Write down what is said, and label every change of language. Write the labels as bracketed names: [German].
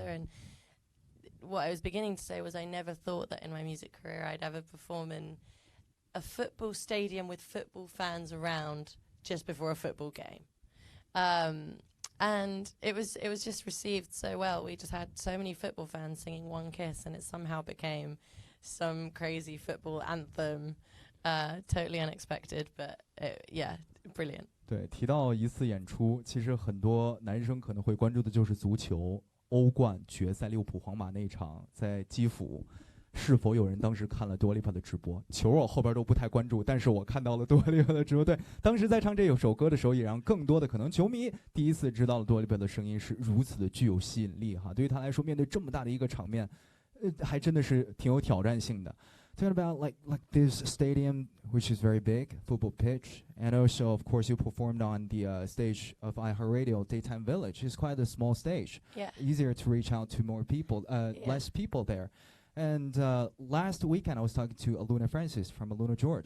[English] And what I was beginning to say was I never thought that in my music career I'd ever perform in a football stadium with football fans around just before a football game. And it was just received so well. We just had so many football fans singing One Kiss, and it somehow became some crazy football anthem. Totally unexpected, but yeah, brilliant. [Chinese] 对，提到一次演出，其实很多男生可能会关注的就是足球。欧冠决赛利物浦皇马那场在基辅，是否有人当时看了 Dua Lipa 的直播？球我后边都不太关注，但是我看到了 Dua Lipa 的直播。对，当时在唱这首歌的时候，也让更多的可能球迷第一次知道了 Dua Lipa 的声音是如此的具有吸引力哈。对于他来说，面对这么大的一个场面，还真的是挺有挑战性的。 [English] Talking about like this stadium, which is very big, football pitch, and also of course you performed on the stage of iHeartRadio Daytime Village. It's quite a small stage. Yeah. Easier to reach out to more people, less people there. And last weekend I was talking to Aluna Francis from Aluna George.